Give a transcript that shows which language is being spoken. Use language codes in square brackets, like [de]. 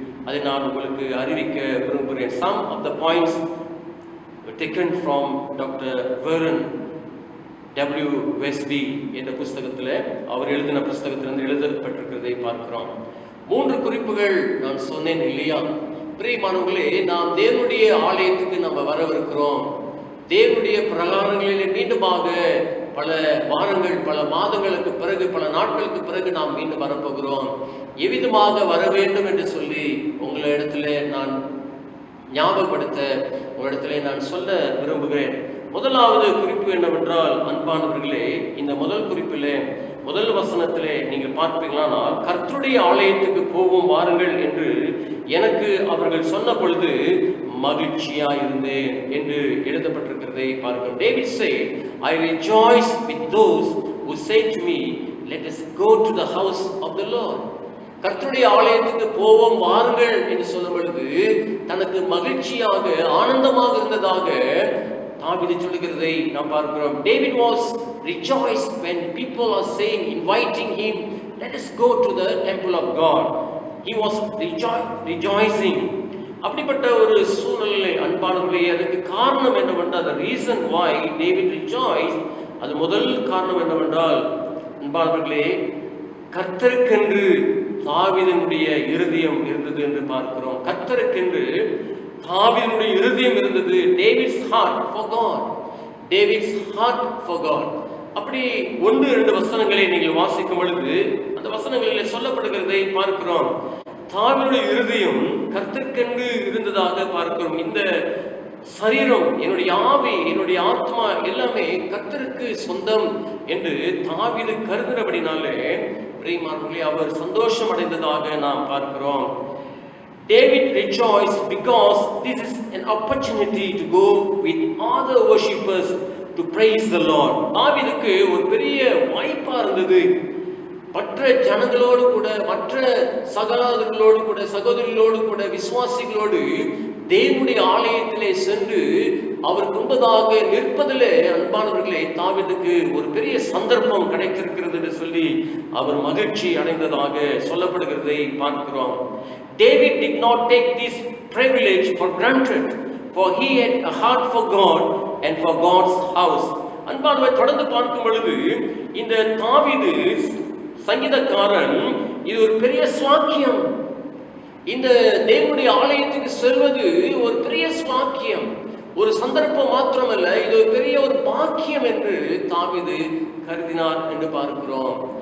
[ta] அதை நான் உங்களுக்கு அறிவிக்க விரும்புகிறேன். [en] Some of the points were taken from Dr. [ta] Warren WSB என்ற புஸ்தகத்தில், அவர் எழுதின புஸ்தகத்திலிருந்து எழுதப்பட்டிருக்கிறதை பார்க்கிறோம். 3 குறிப்புகள் நான் சொன்னேன் இல்லையா? பிரியமானவர்களே, நாம் தேவனுடைய ஆலயத்துக்கு நம்ம வரவிருக்கிறோம். தேவனுடைய பிரகாரங்களிலே மீண்டுமாக பல வாரங்கள், பல மாதங்களுக்கு பிறகு, பல நாட்களுக்கு பிறகு நாம் மீண்டும் வரப்போகிறோம். எவ்விதமாக வர வேண்டும் என்று சொல்லி உங்களிடத்துல நான் ஞாபகப்படுத்த, உங்களிடத்துல நான் சொல்ல விரும்புகிறேன். முதலாவது குறிப்பு என்னவென்றால், அன்பானவர்களே, இந்த முதல் குறிப்பிலே முதல் வசனத்திலே நீங்கள் பார்ப்பீங்களானால், கர்த்தருடைய ஆலயத்துக்கு போவோம் வாருங்கள் என்று எனக்கு அவர்கள் சொன்ன பொழுது மகிழ்ச்சியா இருந்தேன் என்று எழுதப்பட்டிருக்கிறதை பார்க்கிறோம். [en] David said, I rejoice with those who say to me, let us go to the house of the Lord. [ta] கர்த்தருடைய ஆலயத்துக்கு போவோம் வாருங்கள் என்று சொல்லும் பொழுது தனக்கு மகிழ்ச்சியாக, ஆனந்தமாக இருந்ததாக தாவீது சொல்லுகிறதை நாம் பார்க்கிறோம். [en] David was rejoiced when people are saying, inviting him, let us go to the temple of God. He was rejoicing. [ta] அப்படிப்பட்ட ஒரு சூழ்நிலை அன்பானவர்களே, அதுக்கு காரணம் என்னவென்றால், [en] the reason why David rejoiced, [ta] அது முதல் காரணம் என்னவென்றால் அன்பானவர்களே, கர்த்தருக்கென்று தாவீதினுடைய இருதயம் இருந்தது என்று பார்க்கிறோம். கர்த்தருக்கென்று தாவீதினுடைய இருதயம் இருந்தது. [en] David's heart for God. David's heart for God. [ta] அப்படி 1-2 வசனங்களை நீங்கள் வாசிக்கும் பொழுது அந்த வசனங்களில் சொல்லப்படுகிறதை பார்க்கிறோம். தாவீதுடைய இருதயம் கர்த்தருக்கென்று இருந்ததாக பார்க்கிறோம். இந்த சரீரம், என்னுடைய ஆவி, என்னுடைய ஆத்மா எல்லாமே கர்த்தருக்கு சொந்தம் என்று தாவீது கருதுகிறபடினாலே பிரியமானவர்களே, அவர் சந்தோஷம் அடைந்ததாக நாம் பார்க்கிறோம். [en] David rejoiced because this is an opportunity to go with other worshippers to praise the Lord. [ta] தாவீதுக்கு ஒரு பெரிய வாய்ப்பா இருந்தது. மற்ற ஜனங்களோடு கூட, மற்ற சகோதரர்களோடு கூட, சகோதரிகளோடு கூட, விசுவாசிகளோடு தேவனுடைய ஆலயத்திலே சென்று அவருக்கு முன்பதாக நிற்பதிலே அன்பானவர்களே, தாவீதுக்கு ஒரு பெரிய சந்தர்ப்பம் கிடைத்திருக்கிறது என்று சொல்லி அவர் மகிழ்ச்சி அடைந்ததாக சொல்லப்படுகிறதை பார்க்கிறோம். [en] David did not take this privilege for granted, for he had a heart for God and for God's house. [ta] அன்பானவரை தொடர்ந்து பார்க்கும் பொழுது இந்த தாவீது சங்கீதக்காரன், இது ஒரு பெரிய ஸ்லாக்கியம். இந்த தேவனுடைய ஆலயத்துக்கு செல்வது ஒரு பெரிய ஸ்லாக்கியம், ஒரு சந்தர்ப்பம் மாத்திரமல்ல, இது ஒரு பெரிய ஒரு பாக்கியம் என்று தாவீது கருதினார் என்று பார்க்கிறோம்.